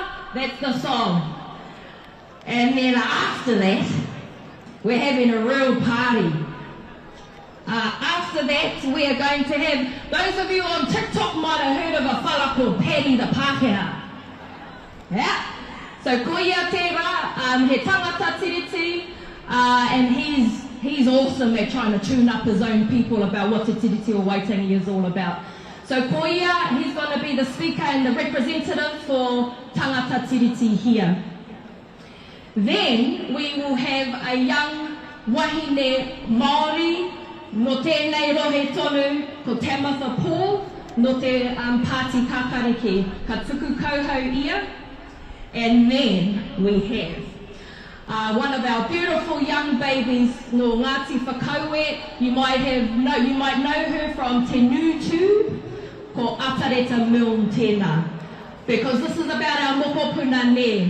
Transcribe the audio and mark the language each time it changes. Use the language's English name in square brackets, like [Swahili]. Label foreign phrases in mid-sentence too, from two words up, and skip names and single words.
[English] That's the song. And then after that, we're having a real party. After that, we are going to have, those of you on TikTok might have heard of a fella called Paddy the Pākehā. [Māori] Yeah. So koia tērā, he tangata tiriti, [English] and he's awesome at trying to tune up his own people about what Te Tiriti or Waitangi is all about. So koia, he's going to be the speaker and the representative for [Māori] tangata tiriti [English] here. Then we will have a young [Māori] wahine Māori no tēnei rohe tonu ko Tamatha Paul no te Pāti Kākariki ka tuku kauhau ia. [English] And then we have one of our beautiful young babies [Māori] no Ngāti Whakaue. [English] You might know her from Te Nutu [Māori] ko Atareta Milne tēnā, [English] because this is about our [Māori] mokopuna ne.